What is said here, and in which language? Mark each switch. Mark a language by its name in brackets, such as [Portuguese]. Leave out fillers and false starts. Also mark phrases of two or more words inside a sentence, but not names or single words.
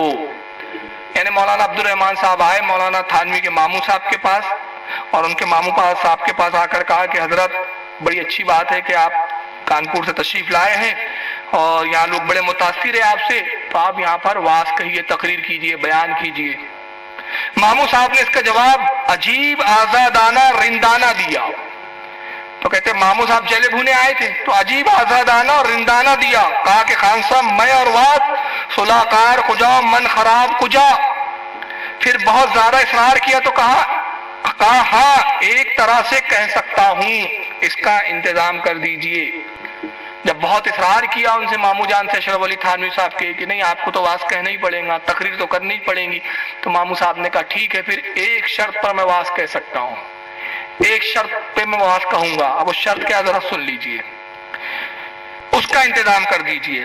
[Urdu] یعنی مولانا عبد الرحمن صاحب آئے مولانا تھانوی کے ماموں صاحب کے پاس، اور ان کے ماموں صاحب کے پاس آ کر کہا کہ حضرت بڑی اچھی بات ہے کہ آپ کانپور سے تشریف لائے ہیں اور یہاں لوگ بڑے متاثر ہیں آپ سے، تو آپ یہاں پر واعظ کہیے، تقریر کیجئے، بیان کیجئے۔ ماموں صاحب نے اس کا جواب عجیب آزادانہ رندانہ دیا۔ تو کہتے ماموں صاحب جلے بھونے آئے تھے تو عجیب آزادانہ اور رندانہ دیا، کہا کہ خان صاحب میں اور واعظ [Persian] صلح کار کجا من خراب کجا۔ [Urdu] پھر بہت زیادہ اصرار کیا تو کہا ہاں ایک طرح سے کہہ سکتا ہوں، اس کا انتظام کر دیجئے۔ جب بہت اصرار کیا ان سے ماموں جان سے اشرف علی تھانوی صاحب کے کہ نہیں آپ کو تو واعظ کہنا ہی پڑے گا، تقریر تو کرنی ہی پڑے گی، تو ماموں صاحب نے کہا ٹھیک ہے پھر ایک شرط پر میں واعظ کہہ سکتا ہوں، ایک شرط پہ میں واعظ کہوں گا، اب اس شرط کیا ذرا سن لیجئے، اس کا انتظام کر دیجئے۔